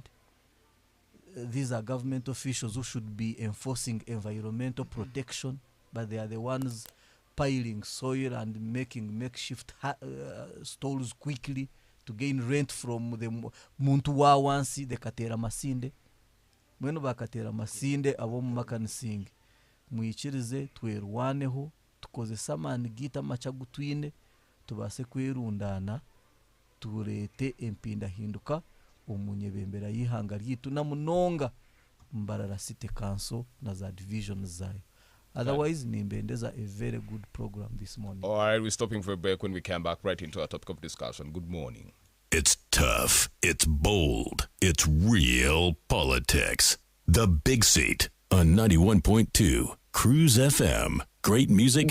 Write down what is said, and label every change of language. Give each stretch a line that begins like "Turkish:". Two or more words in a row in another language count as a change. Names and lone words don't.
English: These are government officials who should be enforcing environmental protection, but they are the ones piling soil and making makeshift stalls quickly to gain rent from the
Nyankole: muntu wa wansi,
English: the
Nyankole: katera masinde. Mwenu bakatera masinde abomu Makansing, muyikirize twerwaneho tukozesa amani gita macagutwine tubase kwerundana turete empindahinduka omunyebembera yihanga ryitu na munonga Mbarara City Council na za divisions zayo.
English: Otherwise, nimbendeza a very good program this morning. All right, we're stopping for a break. When we come back right into our topic of discussion. Good morning. It's tough. It's bold. It's real politics. The Big Seat on 91.2 Cruise FM. Great music.